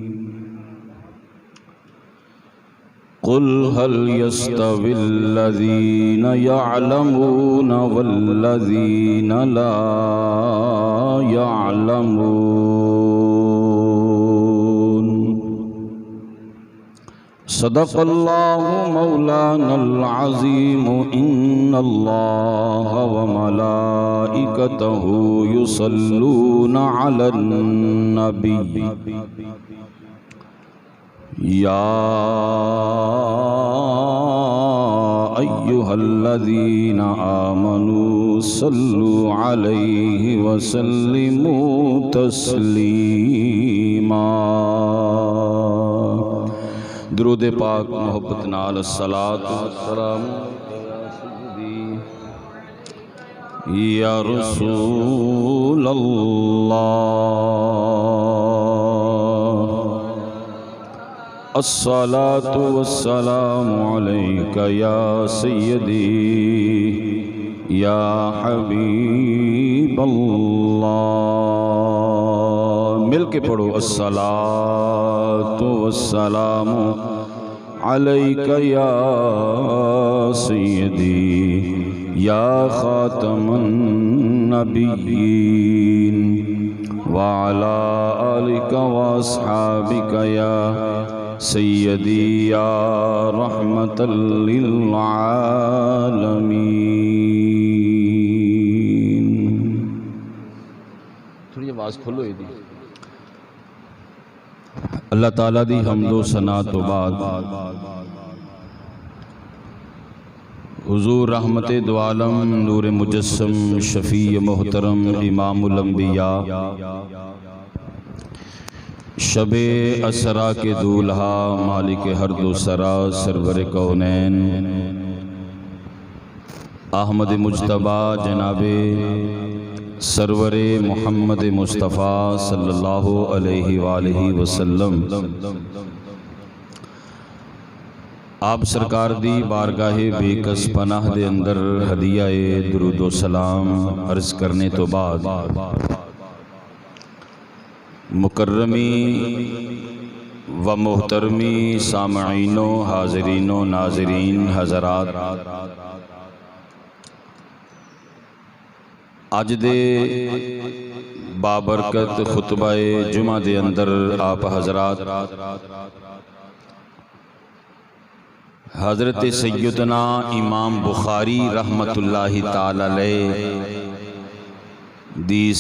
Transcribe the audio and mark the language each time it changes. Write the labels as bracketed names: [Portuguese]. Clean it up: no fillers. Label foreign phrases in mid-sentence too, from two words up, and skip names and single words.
[Arabic] قل هل يستوي الذين يعلمون والذين لا يعلمون. صدق الله مولانا العظيم. إن الله وملائكته يصلون على النبي. يا أيها الذين آمنوا صلوا عليه وسلموا تسليما. [Punjabi] درود پاک محبت نال [Arabic] الصلاة والسلام يا رسول الله. الصلاة والسلام عليك يا سيدي يا حبيب الله. [Punjabi] مل کے پڑھو [Arabic] الصلاة والسلام عليك يا سيدي يا خاتم النبيين وعلى آلك وأصحابك يا سيدي يا رحمة للعالمين. [Punjabi] تھوڑی آواز کھولو یہ دی. اللہ تعالیٰ دی حمد و ثنا تو بعد حضور رحمت دو عالم نور مجسم شفیع محترم امام الانبیاء شب اسریٰ کے دولہا مالک ہر دو سرا سرور کونین احمد مجتبیٰ جناب سرور محمد مصطفیٰ [Arabic] صلى الله عليه وآله وسلم [Punjabi] آپ سرکار دی بارگاہ بیکس پناہ دے اندر ہدیہ درود و سلام عرض کرنے تو بعد مکرمی و محترمی سامعین حاضرین ناظرین حضرات، اج دے بابرکت خطبہ جمعہ دے اندر آپ حضرات حضرت سیدنا امام بخاری [Arabic] رحمة الله تعالى عليه [Punjabi] دی